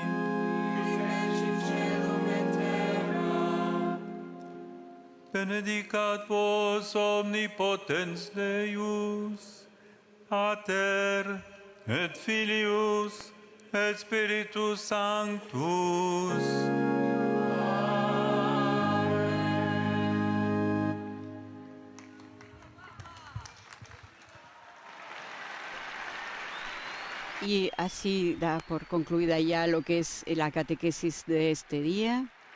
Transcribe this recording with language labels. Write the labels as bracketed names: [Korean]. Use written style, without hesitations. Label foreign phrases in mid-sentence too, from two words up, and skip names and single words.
[Latin] Qui fecit caelum et terra. Benedicat vos omnipotens Deus, Pater et Filius et Spiritus Sanctus. [Spanish] Y así da por concluida ya lo que es la catequesis de este día.